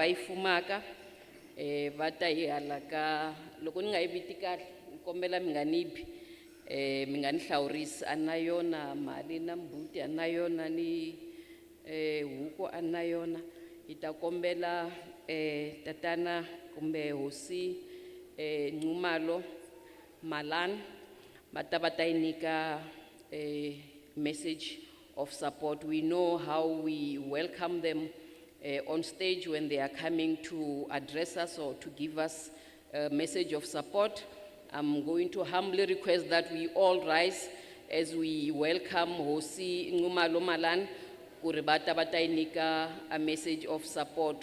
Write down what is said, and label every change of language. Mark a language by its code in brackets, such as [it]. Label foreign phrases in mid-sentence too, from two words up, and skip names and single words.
[ts] yi fumaka va ta hi hala ka loko ni nga yi viti kahle ni kombela mi nga ni bi mi nga ni hlawurisi a na yona mali na mbuti a na yona ni huku a na yona hi ta kombela tatana kumbe hosi Nxumalo Malani va ta yi nyika [en] a message of support. We know how we welcome them on stage when they are coming to address us or to give us a message of support. I'm going to humbly request that we all rise as we welcome Hosi Ngumalo Malan, [ts] kuribata bata inika [en] a message of support.